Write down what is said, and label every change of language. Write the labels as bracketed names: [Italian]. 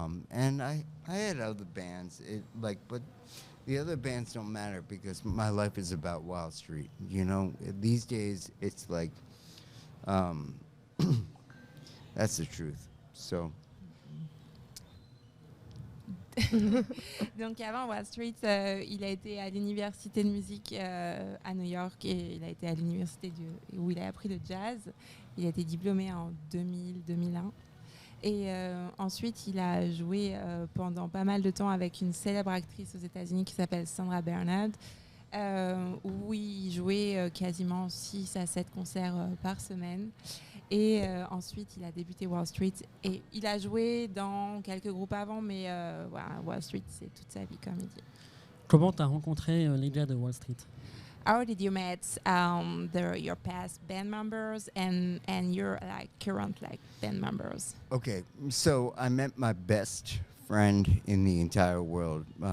[English] And I had other bands, but the other bands don't matter because my life is about Wildstreet. You know, these days it's like, that's the truth. So. [French] Donc avant Wildstreet, il a été à l'université de musique à New York et il a été à l'université où il a appris le jazz. Il a été diplômé en 2000-2001. Et ensuite, il a joué pendant pas mal de temps avec une célèbre actrice aux États-Unis qui s'appelle Sandra Bernhard, où il jouait quasiment 6 à 7 concerts par semaine. Et ensuite, il a débuté Wildstreet et il a joué dans quelques groupes avant, mais voilà, Wildstreet, c'est toute sa vie, comme il dit. Comment tu as rencontré les gars de Wildstreet? [English] How did you meet your past band members and your current band members? Okay, so I met my best friend in the entire world.